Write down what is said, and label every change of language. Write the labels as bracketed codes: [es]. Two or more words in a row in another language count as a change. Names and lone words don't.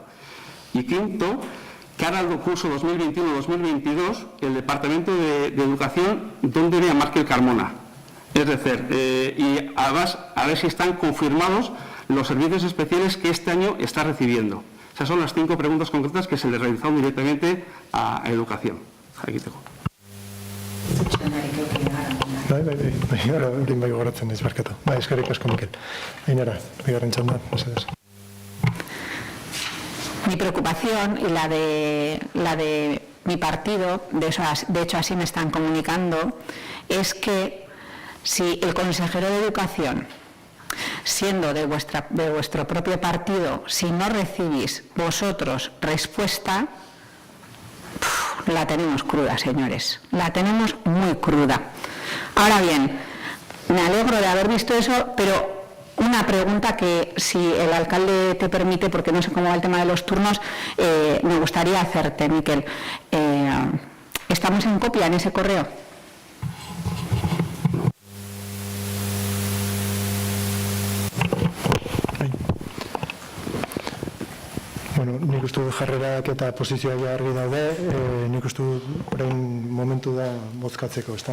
[es] Y 5, cara al curso 2021-2022, el Departamento de Educación, ¿dónde ve a Markel Carmona? Es decir, y además a ver si están confirmados los servicios especiales que este año está recibiendo. Esas son las 5 preguntas concretas que se le realizaron directamente a Educación. Aquí tengo. [eu] Bai, gogoratzen ez, barkatu. Bai, eskerrik asko, Mikel. Ainara, bigarren txandan, mesedez. [es] Mi preocupación y la de mi partido, de hecho así me están comunicando, es que si el consejero de Educación, siendo de vuestro propio partido, si no recibís vosotros respuesta, la tenemos cruda, señores, la tenemos muy cruda. Ahora bien, me alegro de haber visto eso, pero una pregunta que, si el alcalde te permite, porque no sé cómo va el tema de los turnos, me gustaría hacerte, Mikel. ¿Estamos en copia en ese correo? [eu] Bueno, nik uste du jarrerak eta posizioak argi daude, nik uste du orain momentu da bozkatzeko, ezta?